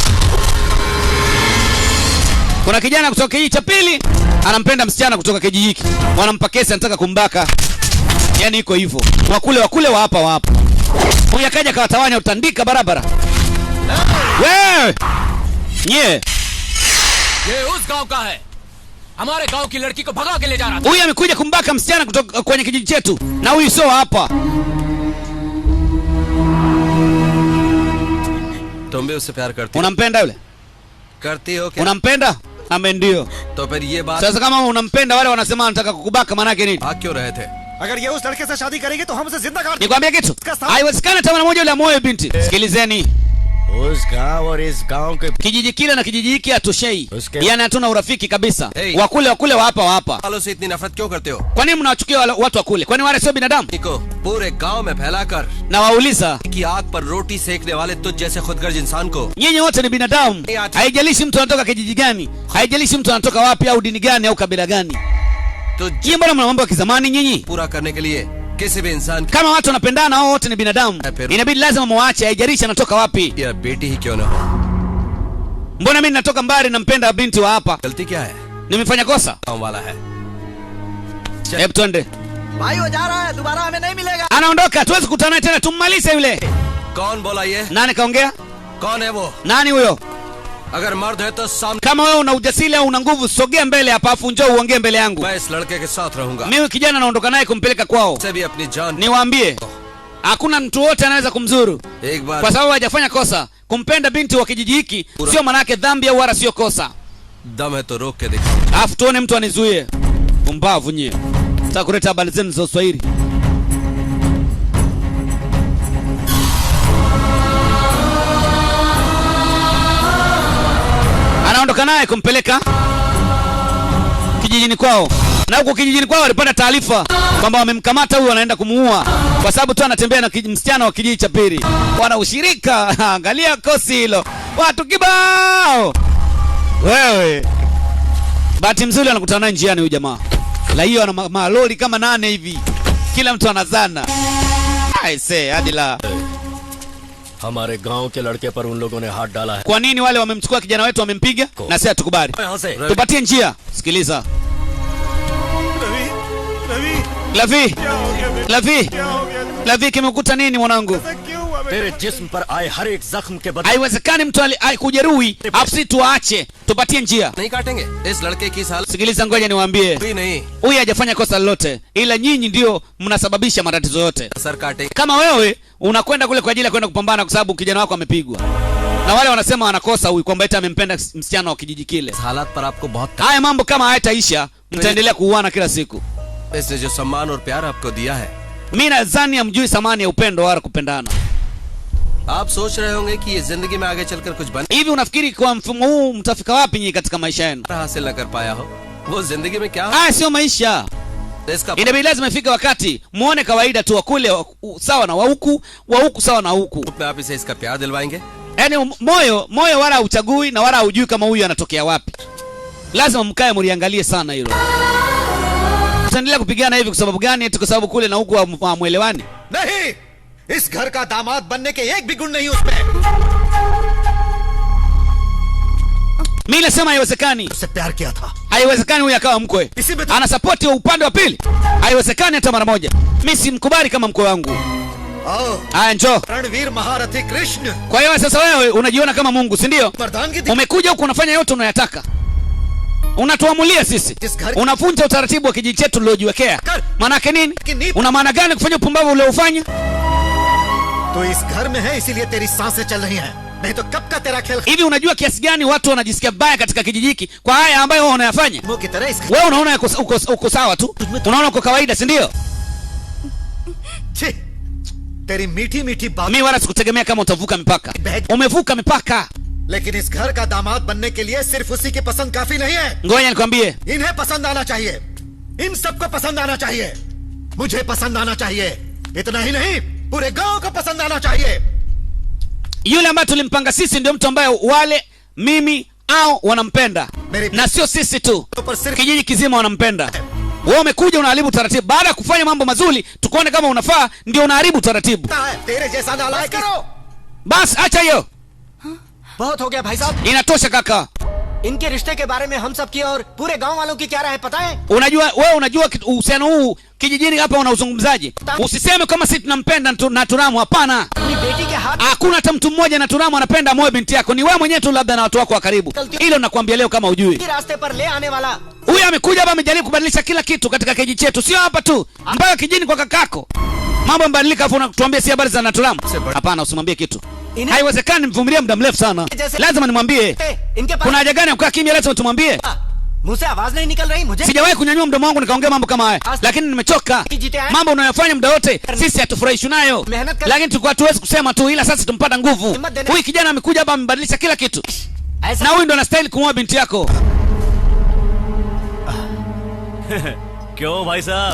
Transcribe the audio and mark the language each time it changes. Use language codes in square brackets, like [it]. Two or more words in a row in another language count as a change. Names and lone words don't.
[sw] Kuna kijana kutoka hii cha pili anampenda msichana kutoka kijiji hiki, wanampa kesi, anataka kumbaka. Yani iko hivyo, wakule wa hapa. Huyu akaja kawatawanya, utandika barabara. Wewe nye [hi] ये उस गांव का है, हमारे गांव की लड़की को भगा के ले जा रहा था। [sw] huyu amekuja kumbaka msichana kutoka kwenye kijiji chetu, na huyu sio hapa. [hi] तुम भी उससे प्यार करती हो? [sw] Unampenda yule? [hi] करती हो क्या? [sw] Unampenda? Ame ndio. [hi] तो फिर ये बात [sw] Sasa kama unampenda, wale wanasema anataka kukubaka, maana yake nini? [hi] भाग क्यों रहे थे? अगर ये उस लड़के से शादी करेगी तो हम उसे जिंदा काट [sw] Nikwambia kitu, haiwezekani hata mara moja yule amoe binti. Sikilizeni, [hi] उस गांव और इस गांव के [sw] kijiji kile na kijiji hiki hatoshei, yani hatuna urafiki kabisa. Hey. Wakule wa hapa. [hi] वालों से इतनी नफरत क्यों करते हो? [sw] Kwa nini mnawachukia watu wa kule? Kwani wale sio binadamu? [hi] को पूरे गांव में फैलाकर [sw] Na wauliza, [hi] की आग पर रोटी सेकने वाले तुझ जैसे खुदगर्ज इंसान को [sw] nyinyi wote ni binadamu. Haijalishi mtu anatoka kijiji gani, haijalishi mtu anatoka wapi au dini gani au kabila gani. [hi] तो [sw] Nyinyi mbona mna mambo ya kizamani nyinyi? [hi] पूरा करने के लिए किसी भी इंसान [sw] Kama watu wanapendana, hao wote ni binadamu. Inabidi lazima muache, haijalishi anatoka wapi. [hi] की बेटी ही क्यों न हो। [sw] Mbona mimi natoka mbali nampenda binti wa hapa? [hi] गलती क्या है? [sw] Nimefanya kosa? [hi] गांव वाला है। [sw] Hebu twende. [hi] भाई वो जा रहा है, दोबारा हमें नहीं मिलेगा। [sw] Anaondoka, tuwezi kukutana tena, tummalize yule. [hi] कौन बोला ये? [sw] Nani kaongea? [hi] कौन है वो? [sw] Nani huyo? [hi] अगर मर्द है तो सामने। [sw] Kama wewe una ujasiri au una nguvu, sogea mbele hapa afu njoo uongee mbele yangu. [hi] मैं इस लड़के के साथ रहूंगा। [sw] Mimi kijana naondoka naye kumpeleka kwao. [hi] से भी अपनी जान। [sw] Niwaambie, hakuna mtu wote anaweza kumzuru. [hi] एक बार [sw] Kwa sababu hajafanya kosa. Kumpenda binti wa kijiji hiki sio maana yake dhambi au wala sio kosa. [hi] दम है तो रोक के दिखाओ। [sw] Alafu tuone mtu anizuie. Pumbavu nyie. Nataka kuleta habari zenu za Kiswahili. Anaondoka naye kumpeleka kijijini kwao. Na huko kijijini kwao walipata taarifa kwamba wamemkamata huyu, wanaenda kumuua kwa sababu tu anatembea na msichana wa kijiji cha pili. Wana ushirika. Angalia kosi hilo. Watu kibao. Wewe. Bahati mzuri anakutana naye njiani huyu jamaa. La hiyo ana malori kama 8 hivi. Kila mtu anazana. Aise, hadi la. [hi] हमारे गांव के लड़के पर उन लोगों ने हाथ डाला है। [sw] Kwa nini wale wamemchukua kijana wetu wamempiga? Na sisi hatukubali. [hi] यहाँ से [sw] Tupatie njia. Sikiliza. Lavi, kimekuta nini mwanangu? [hi] तेरे जिस्म पर आए हर एक जख्म के बदले [sw] Haiwezekani mtu kujeruhi afu sisi tuache. Tupatie njia. [hi] नहीं काटेंगे। इस लड़के की साल [sw] Sikiliza, ngoja niwaambie. [hi] भी नहीं [sw] Huyu hajafanya kosa lolote, ila nyinyi ndio mnasababisha matatizo yote. [hi] सर काटेंगे। [sw] Kama wewe unakwenda kule kwa ajili ya kwenda kupambana kwa sababu kijana wako amepigwa, na wale wanasema anakosa huyu kwamba eti amempenda msichana wa kijiji kile. [hi] हालात पर आपको बहुत [sw] Haya mambo kama hayataisha, mtaendelea kuuana kila siku. [hi] इसने जो सम्मान और प्यार आपको दिया है, [sw] Mimi nadhani hamjui thamani ya upendo wala kupendana. [hi] आप सोच रहे होंगे कि ये जिंदगी में आगे चलकर कुछ बन [sw] Hivi unafikiri kwa mfumo huu mtafika wapi nyinyi katika maisha yenu? [hi] हासिल न कर पाया हो, वो जिंदगी में क्या [sw] Haya sio maisha. [hi] इसका [sw] Inabidi lazima ifike wakati muone kawaida tu, wakule sawa na wa huku sawa na huku. [hi] में आप इसे इसका प्यार दिलवाएंगे। [sw] Yaani moyo wala hauchagui na wala hujui kama huyu anatokea wapi. Lazima mkae mliangalie sana hilo. Tutaendelea kupigana hivi kwa sababu gani? Eti kwa sababu kule na huku hamuelewani? [hi] नहीं, इस घर का दामाद बनने के एक भी गुण नहीं उसमें। [sw] Mimi nasema haiwezekani. [hi] उससे प्यार किया था। [sw] Haiwezekani huyu akawa mkwe. Ana support ya upande wa pili. Haiwezekani hata mara moja. Mimi simkubali kama mkwe wangu. Haya njoo. [hi] रणवीर महारथी कृष्ण। [sw] Kwa hiyo sasa wewe unajiona kama Mungu, si ndio? [hi] मर्दानगी [sw] Umekuja huku unafanya yote unayotaka. Unatuamulia sisi. Unavunja utaratibu wa kijiji chetu uliojiwekea. Maana yake nini? Una maana gani kufanya upumbavu uliofanya? [hi] तो इस घर में है इसीलिए तेरी सांसें चल रही हैं। नहीं तो कब का तेरा खेल। [sw] Hivi unajua kiasi gani watu wanajisikia baya katika kijiji hiki kwa haya ambayo wewe unayafanya? [hi] की तरह इस [sw] Wewe unaona uko sawa tu. Unaona uko kawaida, si ndio? [hi] तेरी मीठी मीठी बात। [sw] Mimi wala sikutegemea kama utavuka mipaka. Umevuka mipaka. [hi] लेकिन इस घर का दामाद बनने के लिए सिर्फ उसी की पसंद काफी नहीं है। [sw] Ngoja nikwambie. [hi] इन्हें पसंद आना चाहिए, इन सबको पसंद आना चाहिए, मुझे पसंद आना चाहिए, इतना ही नहीं पूरे गांव को पसंद आना चाहिए। [sw] Yule ambaye tulimpanga sisi ndio mtu ambaye wale mimi au wanampenda. Na sio sisi tu. Kijiji kizima wanampenda. Wewe umekuja unaharibu taratibu. Baada ya kufanya mambo mazuri, tukuone kama unafaa, ndio unaharibu taratibu. [hi] तेरे जैसा नालायक करो। [sw] Bas acha hiyo. [hi] बहुत हो गया भाई साहब। [sw] Inatosha kaka. [hi] इनके रिश्ते के बारे में हम सब की और पूरे गांव वालों की क्या राय पता है? [sw] Unajua wewe, unajua uhusiano huu kijijini hapa unauzungumzaje? Usiseme kama sisi tunampenda na Turamu, hapana. [hi] अपनी बेटी के हाथ [sw] Hakuna hata mtu mmoja na Turamu anapenda moyo binti yako. Ni wewe mwenyewe tu, labda na watu wako wa karibu. Hilo nakwambia leo kama hujui. [hi] रास्ते पर ले आने वाला [sw] Huyu amekuja hapa amejaribu kubadilisha kila kitu katika kijiji chetu. Sio hapa tu, mpaka kijijini kwa kakako. Mambo yamebadilika, afu unatuambia si habari za Naturamu. Hapana, usimwambie kitu. Haiwezekani, mvumilie muda mrefu sana. Lazima nimwambie. Kuna haja gani ya kukaa kimya? Lazima tumwambie. [hi] मुंह से आवाज नहीं निकल रही मुझे। [sw] Sijawahi kunyanyua mdomo wangu nikaongea mambo kama haya, lakini nimechoka. Mambo unayofanya muda wote sisi hatufurahishi nayo, lakini tulikuwa hatuwezi kusema tu, ila sasa tumpata nguvu. Huyu kijana amekuja hapa amebadilisha kila kitu, na huyu ndo anastahili kumwoa binti yako. [hi] क्यों भाई साहब?